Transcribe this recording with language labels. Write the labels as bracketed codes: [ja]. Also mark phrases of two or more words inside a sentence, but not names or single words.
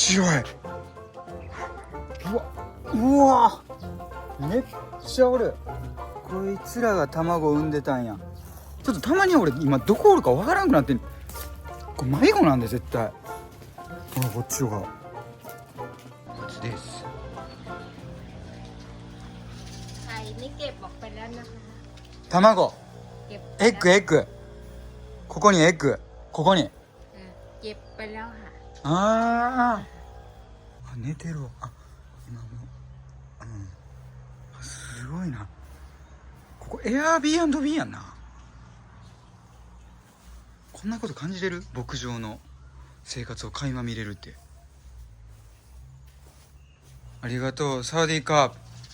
[ja] うわめっちゃおる。こいつらが卵を産んでたんや。ちょっとたまに俺今どこおるかわからんくなってん。これ迷子なんで絶対。ほらこっちがこっちです。 [th] ไข่นี่เก็บออกไปแล้วนะคะ [ja] 卵。 [th] เก็บ [ja] エッグ。ここにエッグ。ここに。 [th] เก็บไปแล้วค่ะ [ja] あ寝てるわ。今もすごいな。ここエアビー&ビーやんな。こんなこと感じれる？牧場の生活を垣間見れるって。ありがとうサーディーカープ。